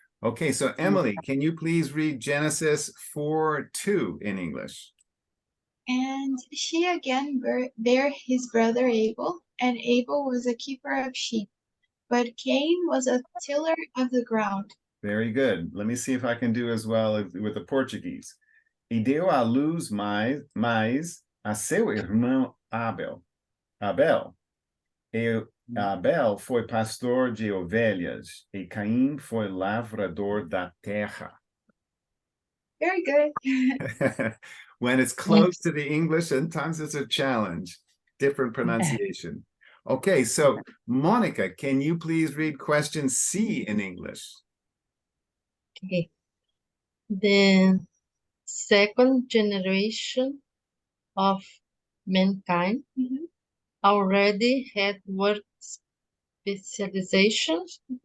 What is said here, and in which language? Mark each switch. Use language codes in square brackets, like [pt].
[en] Okay, so Emily, can you please read Genesis 4:2 in English? And she again bare his brother Abel, and Abel was a keeper of sheep, but Cain was a tiller of the ground. Very good. Let me see if I can do as well with the Portuguese. [pt] E deu à luz mais a seu irmão Abel. E Abel foi pastor de ovelhas, e Caim foi lavrador da terra. [en] Very good. When it's close to the English, sometimes it's a challenge. Different pronunciation. Okay, so Monica, can you please read question C in English? Okay. The second generation of mankind already had work specializations.